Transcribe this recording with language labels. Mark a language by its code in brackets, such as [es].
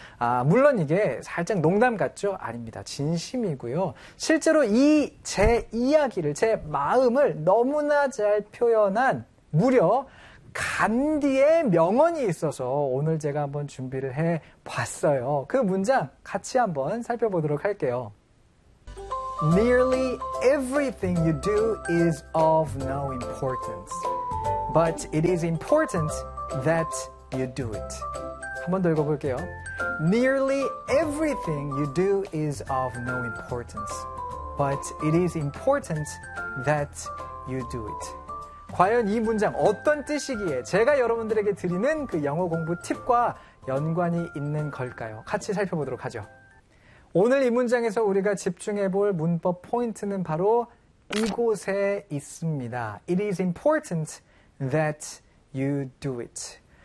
[ko] 아, 물론 이게 살짝 농담 같죠? 아닙니다. 진심이고요. 실제로 이 제 이야기를, 제 마음을 너무나 잘 표현한 무려 간디의 명언이 있어서 오늘 제가 한번 준비를 해봤어요. 그 문장 같이 한번 살펴보도록 할게요. [en] Nearly everything you do is of no importance. But it is important that you do it. [ko] 한 번 더 읽어볼게요. [en] Nearly everything you do is of no importance. But it is important that you do it. [ko] 과연 이 문장 어떤 뜻이기에 제가 여러분들에게 드리는 그 영어 공부 팁과 연관이 있는 걸까요? 같이 살펴보도록 하죠. 오늘 이 문장에서 우리가 집중해 볼 문법 포인트는 바로 이곳에 있습니다. [en] It is important that you do it.